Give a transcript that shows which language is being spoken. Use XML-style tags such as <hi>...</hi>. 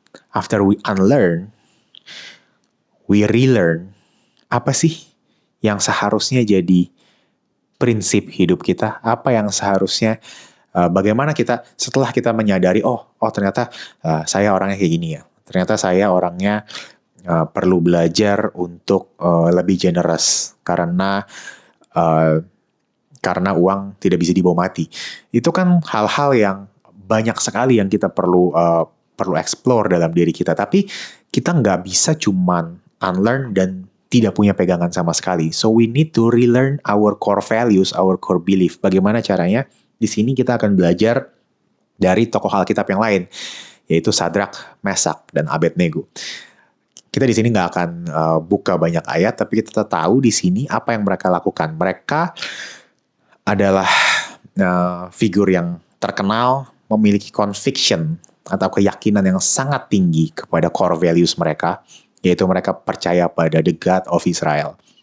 <en>After we unlearn, we relearn.</en> <id>Apa sih yang seharusnya jadi prinsip hidup kita? Apa yang seharusnya bagaimana kita setelah kita menyadari ternyata saya orangnya kayak gini ya. Ternyata saya orangnya perlu belajar untuk lebih generous karena uang tidak bisa dibawa mati. Itu kan hal-hal yang banyak sekali yang kita perlu explore dalam diri kita. Tapi kita nggak bisa cuman unlearn dan tidak punya pegangan sama sekali.</id> <en>So we need to relearn our core values, our core belief.</en> <id>Bagaimana caranya? Di sini kita akan belajar dari tokoh Alkitab yang lain, yaitu Sadrak, Mesak, dan Abednego. Kita di sini nggak akan buka banyak ayat, tapi kita tahu di sini apa yang mereka lakukan. Mereka adalah figur yang terkenal, memiliki conviction atau keyakinan yang sangat tinggi kepada core values mereka, yaitu mereka percaya pada</id> <en>the God of Israel.</en>